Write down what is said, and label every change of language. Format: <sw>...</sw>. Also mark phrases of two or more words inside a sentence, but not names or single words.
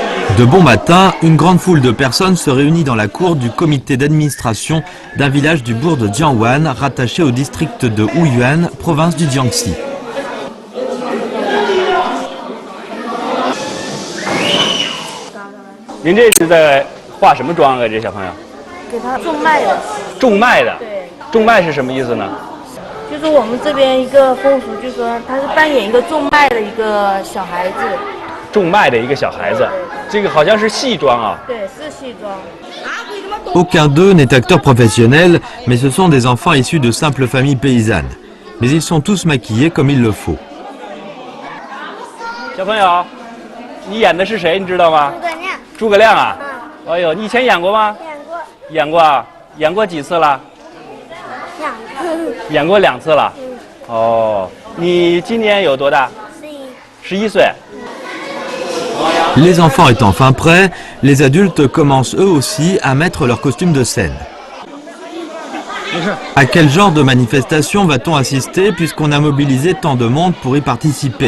<fr>De bon matin, une grande foule de personnes se réunit dans la cour du comité d'administration d'un village du bourg de Jiangwan, rattaché au district de Wuyuan, province du Jiangxi.</fr> <zh>您这是在化什么妆啊？这小朋友？给他种麦的。种麦的。对。种麦是什么意思呢？就是我们这边一个风俗，就是说他是扮演一个种麦的一个小孩子。种麦的一个小孩子，这个好像是戏装啊。对，是戏装。</zh> <fr>Aucun d'eux n'est acteur professionnel, mais ce sont des enfants issus de simples familles paysannes. Mais ils sont tous maquillés comme il le faut.</fr> <zh>小朋友，你演的是谁？你知道吗？诸葛亮。诸葛亮啊！哎呦，你以前演过吗？演过。演过啊？演过几次了？ 2次。演过2次了。哦，你今年有多大？11岁。</zh> <fr>Les enfants étant fin prêts, les adultes commencent eux aussi à mettre leur costume de scène. À quel genre de manifestation va-t-on assister puisqu'on a mobilisé tant de monde pour y participer?</fr>